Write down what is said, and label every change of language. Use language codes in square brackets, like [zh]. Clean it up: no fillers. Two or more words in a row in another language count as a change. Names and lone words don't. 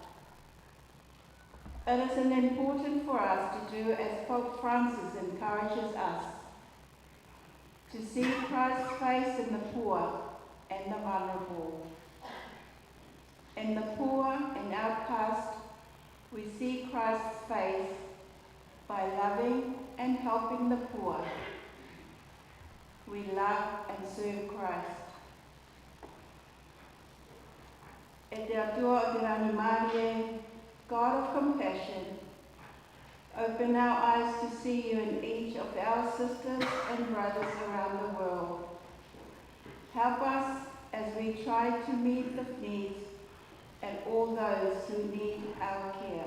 [en] It is important for us to do as Pope Francis encourages us, to see Christ's face in the poor and the vulnerable. In the poor and outcast, we see Christ's face by loving and helping the poor. We love and serve Christ. [mi] E te atua o te ranimārie, [en] God of compassion, open our eyes to see you in each of our sisters and brothers around the world. Help us as we try to meet the needs and all those who need our care.